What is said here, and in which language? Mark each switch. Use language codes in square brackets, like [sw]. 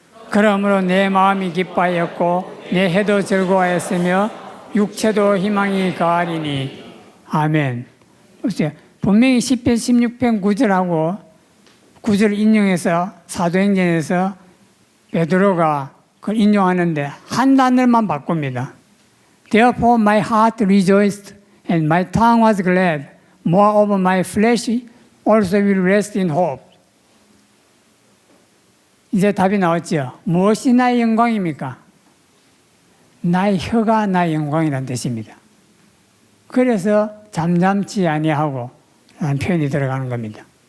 [ko] 그러므로 내 마음이 기뻐하였고 내 해도 즐거워하였으며 육체도 희망이 가하리니. 아멘. 보세요. 분명히 시편 16편 9절하고 9절을 인용해서 사도행전에서 베드로가 그걸 인용하는데 한 단어만 바꿉니다. [en] Therefore my heart rejoiced and my tongue was glad. Moreover my flesh also will rest in hope. [ko] 이제 답이 나왔죠. 무엇이 나의 영광입니까? 나의 혀가 나의 영광이라는 뜻입니다. 그래서 잠잠지 아니하고 라는 표현이 들어가는 겁니다.